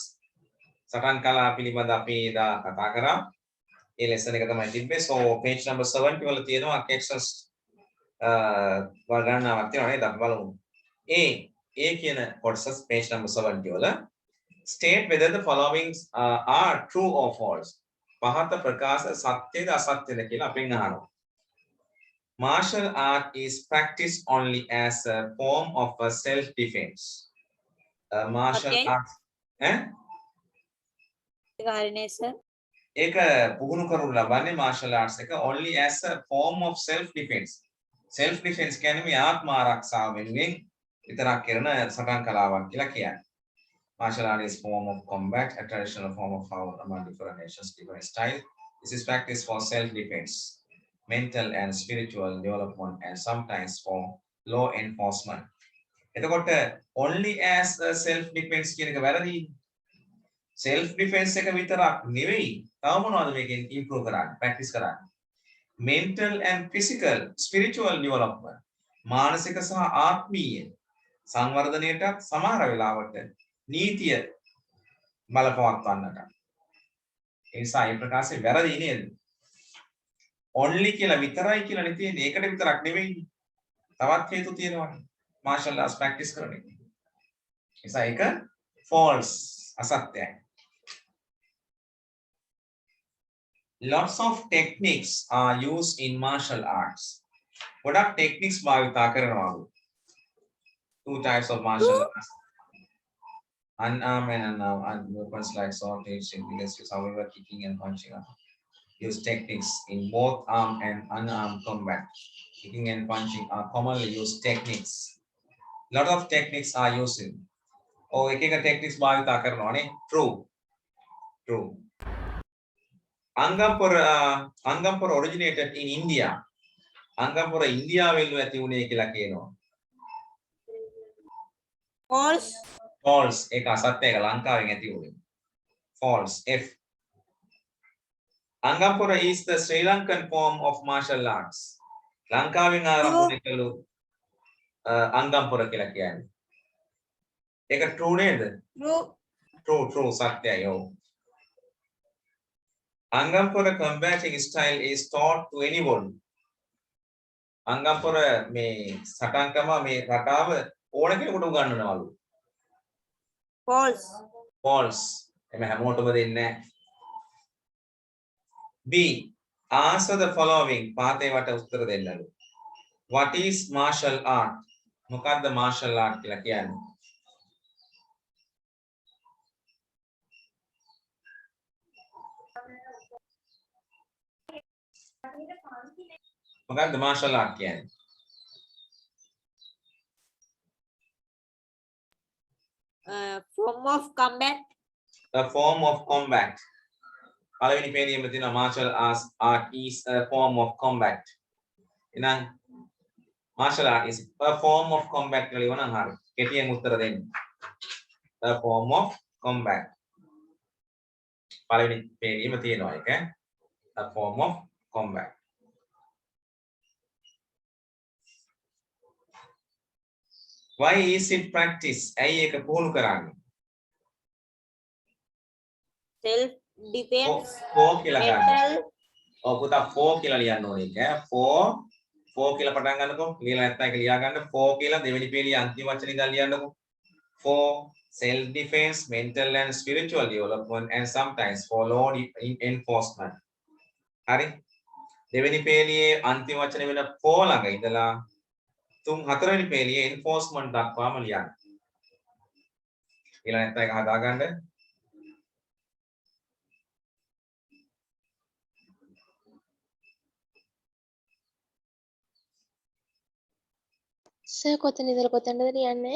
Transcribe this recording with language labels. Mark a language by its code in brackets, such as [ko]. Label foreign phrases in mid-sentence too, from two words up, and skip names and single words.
[si] සටන් කලා පිළිබඳ අපි එදා කතා කරා. ඒ lesson එක තමයි තිබ්බේ. So [en] page number [si] 70 වල තියෙනවා exercise ගණනාවක් තියෙනවා නේද? අපි බලමු. [en] A [si] කියන කොටස [en] page number 70 වල state whether the following are true or false. [si] පහත ප්‍රකාශ සත්‍යද අසත්‍යද කියලා අපෙන් අහනවා. [en] Martial art is practiced only as a form of a self-defense. Martial arts. [si] ඒක පුහුණු කරනු ලබන්නේ [en] martial arts එක only as a form of self-defense. [si] Self-defense කියන්නේ මේ ආත්ම ආරක්ෂාව වෙනුවෙන් විතරක් කරන සටන් කලාවක් කියලා කියන්නේ. [en] Martial art is form of combat, a traditional form of power among different nations, different style. This is practice for self-defense, mental and spiritual development, and sometimes for law enforcement. [si] එතකොට [en] only as a self defense [si] කියන එක වැරදි. [en] self defense [si] එක විතරක් නෙවෙයි. තව මොනවද මේකෙන් improve කරන්නේ? practice කරන්නේ. [en] mental and physical spiritual development. [si] මානසික සහ ආත්මීය සංවර්ධනයට සමහර වෙලාවට නීතිය බලපවත්වන්නට. ඒ නිසා මේ ප්‍රකාශය වැරදි නේද? only කියලා විතරයි කියලා නේ තියෙන්නේ. ඒකට විතරක් නෙවෙයි. තවත් හේතු තියෙනවානේ. [en] martial arts practice [si] කරන එක. නිසා ඒක false අසත්‍යයි. [en] Lots of techniques are used in martial arts. [si] ගොඩක් techniques භාවිතා කරනවා. [en] Two types of martial arts. Unarmed and unarmed weapons like sword, shields, however, kicking and punching are use techniques in both armed and unarmed combat. Kicking and punching are commonly used techniques. Lot of techniques are used. [si] එක techniques භාවිතා කරනවා නේ. [en] True. Angampura originated in India. [si] Angampura ඉන්දියාවෙන් ඇති වුණේ කියලා කියනවා. [en] False. [si] ඒක අසත්‍ය එක ලංකාවෙන් ඇති වුණේ. [en] False. F. Angampura is the Sri Lankan form of martial arts. [si] ලංකාවෙන් ආරම්භ කළු Angampura කියලා කියන්නේ. ඒක true නේද? True සත්‍යයි. ඔව්. [en] Angampura combating style is taught to anyone. [si] Angampura මේ සටන්කම මේ රටාව ඕන කෙනෙකුට උගන්වනවලු. False. එමෙ හැමෝටම දෙන්නේ නැහැ. [en] B. Answer the following. [si] පාතේ වට උත්තර දෙන්නලු. [en] What is martial art? මොකක්ද martial art [si] කියලා කියන්නේ? මොකක්ද [en] martial art [si] කියන්නේ? [en] Form of combat. A form of combat. [si] පළවෙනි පේළියෙම තියෙනවා [en] martial art is a form of combat. [si] එහෙනම් [en] martial art is a form of combat [si] කියලා ලියවනම් හරියි. කෙටියෙන් උත්තර දෙන්න. [en] A form of combat. [si] පළවෙනි පේළියෙම තියෙනවා ඒක. [en] A form of combat. Why is it practice? [si] ඇයි ඒක පුහුණු කරන්නේ? [en] Self defense. [si] For කියලා ගන්න. [en] Mental. [si] ඔව් පුතා for කියලා ලියන්න ඕනේ ඒක. for කියලා පටන් ගන්නකො. ලියලා නැත්නම් ඒක ලියා ගන්න. for කියලා දෙවෙනි පේළියේ අන්තිම වචනේ ඉඳන් ලියන්නකො. [en] For self defense, mental and spiritual development and sometimes for law enforcement. [si] හරි. දෙවෙනි පේළියේ අන්තිම වචනේ වෙන for ළඟ ඉඳලා හතරවෙනි පේළියේ enforcement දක්වාම ලියන්න. ඊළඟ නැත්නම් ඒක හදාගන්න. සර් කොතන ඉඳලා කොතනද ලියන්නේ?